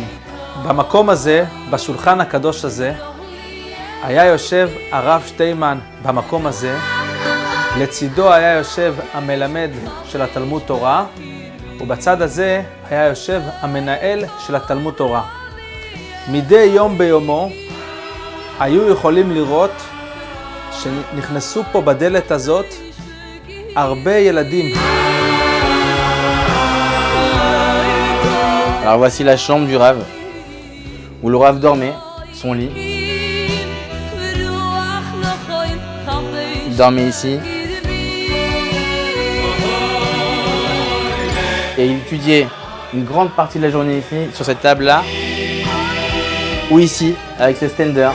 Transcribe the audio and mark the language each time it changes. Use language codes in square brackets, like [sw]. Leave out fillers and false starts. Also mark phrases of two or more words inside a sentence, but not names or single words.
[he] במקום הזה, בשולחן הקדוש הזה, היה יושב הרב שטיימן במקום הזה, לצידו היה יושב המלמד של התלמוד תורה, ובצד הזה היה יושב המנהל של התלמוד תורה. מדי יום ביומו היו יכולים לראות שנכנסו פה בדלת הזאת הרבה ילדים. [fr] Alors voici la chambre du Rav, où le Rav dormait, son lit. Il dormait ici. Et il étudiait une grande partie de la journée ici, sur cette table-là, ou ici, avec ce stander.